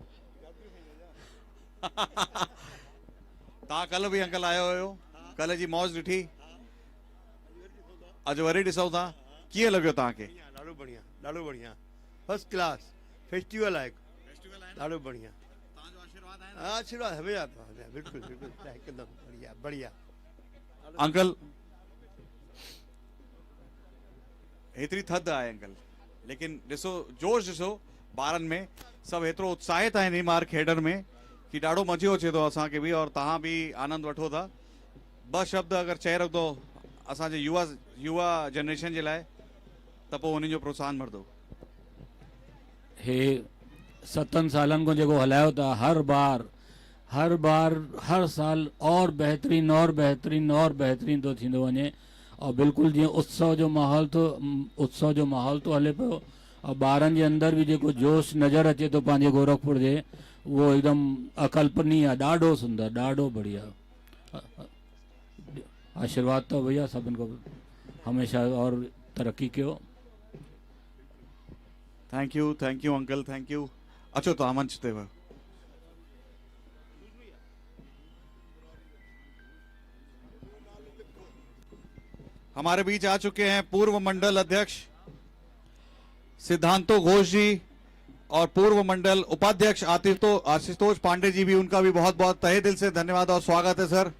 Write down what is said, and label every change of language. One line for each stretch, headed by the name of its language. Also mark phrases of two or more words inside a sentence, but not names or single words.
Sindhi: तव्हां कल भी अंकल आयो हुयो, कल जी मौज ॾिठी, अॼु वरी ॾिसूं था, कीअं लॻियो तव्हांखे? ॾाढो बढ़िया, ॾाढो बढ़िया,
English: first class
Sindhi: फेस्टिवल आहे, ॾाढो बढ़िया।
Hindi: हाँ आशीर्वाद हमेशा बिल्कुल बिल्कुल एकदम बढ़िया बढ़िया।
Sindhi: अंकल हेतिरी थधि आहे अंकल, लेकिन ॾिसो जोश ॾिसो ॿारनि में, सभु हेतिरो उत्साहित आहिनि ही मार खेॾण में कि ॾाढो मज़ो अचे थो असांखे बि, और तव्हां बि आनंद वठो था। 2 शब्द अगरि चई रखंदो असांजे युवा जनरेशन जे लाइ, त पोइ उन्हनि जो प्रोत्साहन मिलंदो। हे 7 सालनि खां जेको हलायो था, हर बार हर साल और बेहतरीन और बेहतरीन और बेहतरीन तो थींदो वञे, और बिल्कुलु जीअं उत्सव जो माहौल तो हले पियो, और ॿारनि जे अंदरि बि जेको जोश नज़र अचे थो पंहिंजे गोरखपुर जे, उहो एकदमि अकल्पनीय आहे, ॾाढो सुंदर, ॾाढो बढ़िया। आशीर्वाद तो भैया सभिनि को हमेशा और तरक्की कयो।
English: Thank you uncle, thank you.
Sindhi: अचो तव्हां मंच ते वियो।
Hindi: हमारे बीच आ चुके हैं पूर्व मंडल अध्यक्ष सिद्धांतो घोष जी, और पूर्व मंडल उपाध्यक्ष आशुतोष पांडे जी भी, उनका भी बहुत बहुत तहे दिल से धन्यवाद और स्वागत है सर।